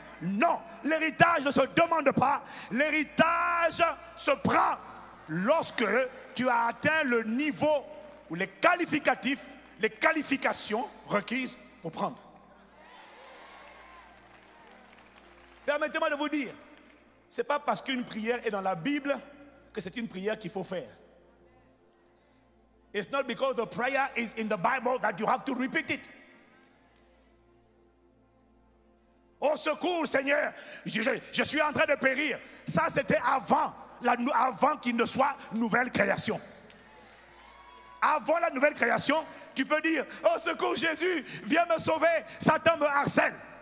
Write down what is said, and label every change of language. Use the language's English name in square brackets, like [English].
[French] Non, l'héritage ne se demande pas. L'héritage se prend lorsque tu as atteint le niveau ou les qualificatifs, les qualifications requises pour prendre. Permettez-moi de vous dire, ce n'est pas parce qu'une prière est dans la Bible que c'est une prière qu'il faut faire. [English] It's not because the prayer is in the Bible that you have to repeat it. [French] Au secours, Seigneur, je suis en train de périr. Ça, c'était avant qu'il ne soit nouvelle création. Avant la nouvelle création, tu peux dire, au secours, Jésus, viens me sauver, Satan me harcèle.